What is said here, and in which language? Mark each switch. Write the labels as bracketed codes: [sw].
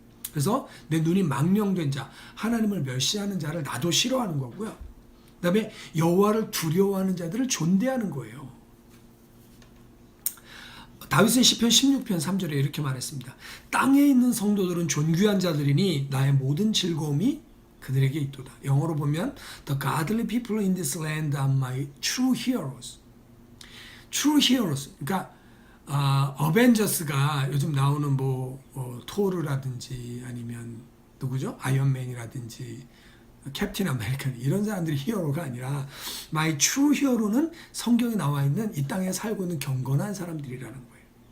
[ko] 그래서 내 눈이 망령된 자, 하나님을 멸시하는 자를 나도 싫어하는 거고요. 그 다음에 여호와를 두려워하는 자들을 존대하는 거예요. 다윗은 시편 16편 3절에 이렇게 말했습니다. 땅에 있는 성도들은 존귀한 자들이니 나의 모든 즐거움이 그들에게 있도다. 영어로 보면 [en] The godly people in this land are my true heroes. True heroes. [ko] 그러니까 어벤져스가 요즘 나오는 토르라든지 아니면 누구죠? 아이언맨이라든지 캡틴 아메리칸, 이런 사람들이 히어로가 아니라 [en] my true hero [ko] 는 성경에 나와 있는 이 땅에 살고 있는 경건한 사람들이라는 거예요.